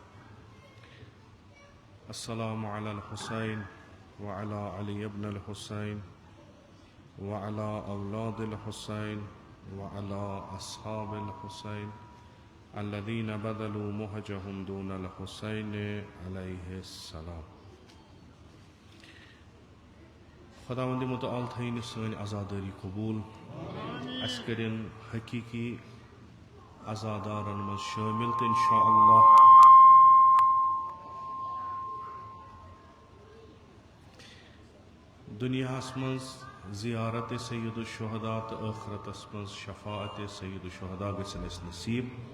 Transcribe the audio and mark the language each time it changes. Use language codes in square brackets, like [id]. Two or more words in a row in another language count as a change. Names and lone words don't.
[ar] السلام على الحسين وعلى علي بن الحسين وعلى أولاد الحسين وعلى أصحاب الحسين الذين بذلوا مهجهم دون الحسين عليه السلام. [ks] خداوند متعال تھٲیِن سٲنۍ عزادٲری قبوٗل، اَسہِ کٔرِن حقیٖقی عزادارن منٛز شٲمِل تہٕ [ar] اِنشاء اللہ [ks] دُنیاہس منٛز زِیارت سید الشہدا تہٕ ٲخرتس منٛز شفاعت سید الشہدا گژھن اَسہِ نصیٖب.